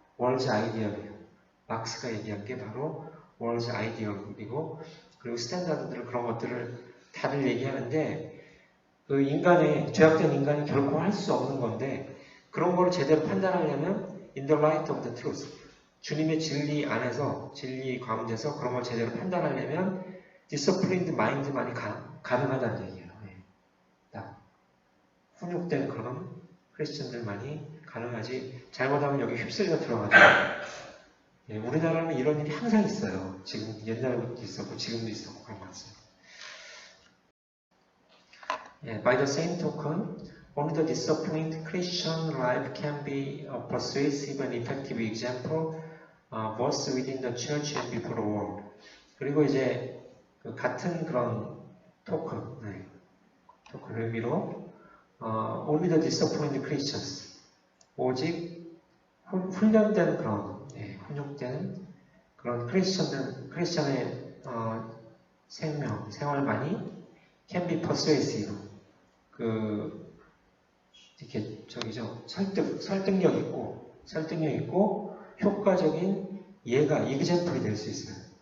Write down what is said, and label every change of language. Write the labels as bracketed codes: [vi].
[ko] 월즈 아이디얼이에요. 막스가 얘기한 게 바로 월즈 아이디얼이고 그리고 스탠다드들 그런 것들을 다들 얘기하는데 그 죄악된 인간이 결코 할 수 없는 건데 그런 거를 제대로 판단하려면 [en] in the light of the truth [ko] 주님의 진리 안에서 진리 가운데서 그런 걸 제대로 판단하려면 [en] disciplined mind [ko] 만이 가능하다는 얘기예요. 네. 훈육된 그런 크리스천들만이 가능하지 잘못하면 여기 휩쓸려 들어가죠. 예, 우리나라는 이런 일이 항상 있어요. 지금 옛날부터 있었고 지금도 있었고 그런 것 같습니다. [en] 예, by the same token, only the disciplined Christian life can be a persuasive and effective example both within the church and before the world. [ko] 그리고 이제 같은 그런 토큰 의미로 [en] only the disciplined Christians [ko] 오직 훈련된 훈육된 그런 크리스천의 생활만이 [en] can be persuasive [ko] 이렇게 설득력 있고 효과적인 example이 될 수 있어요.